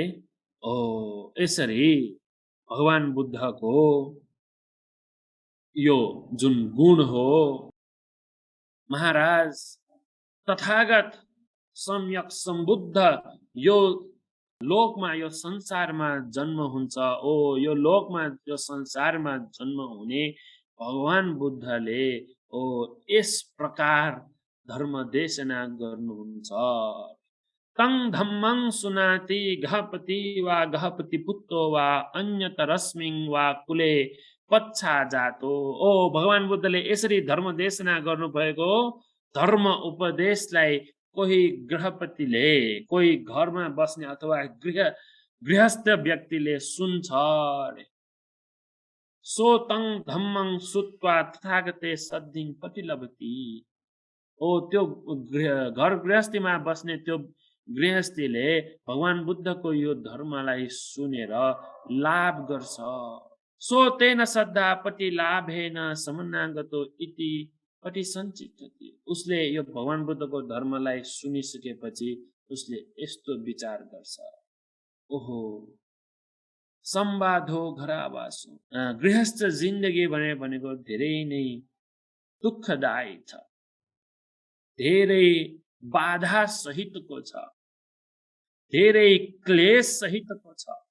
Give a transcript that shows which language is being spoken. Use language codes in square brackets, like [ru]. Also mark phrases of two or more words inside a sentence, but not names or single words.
[ne] यसरी भगवान बुद्धको यो जुन गुण हो, महाराज तथागत सम्यक सम्बुद्ध यो लोकमा यो संसारमा जन्म हुन्छ। यो लोकमा यो संसारमा जन्म हुने भगवान बुद्धले यस प्रकार धर्म देशना गर्नुहुन्छ। [pi] तं धम्मं सुनाति गहपति वा गहपति पुत्रो वा अन्यतरस्मिं वा कुले पच्छा जातो। [ne] भगवान बुद्धले यसरी धर्म देशना गर्नुभएको धर्म उपदेशलाई कोही गृहपतिले, कोही घरमा बस्ने अथवा गृहस्थ व्यक्तिले सुन्छ। [pi] सो तं धम्मं सुत्वा तथागते सद्धिं प्रतिलभति। [ne] त्यो घर गृहस्थीमा बस्ने त्यो गृहस्थीले भगवान बुद्धको यो धर्मलाई सुनेर लाभ गर्छ। [pi] सो तेन श्रद्धा पति लाभेन समन्नागतो इति पति सञ्चितति। [ne] उसले यो भगवान बुद्धको धर्मलाई सुनिसकेपछि उसले यस्तो विचार गर्छ, [pi] सम्बाधो घरावासो। [ne] गृहस्थ जिन्दगी भनेको धेरै नै दुःखदायी छ, धेरै बाधा सहितको छ, धेरै क्लेश सहितको छ।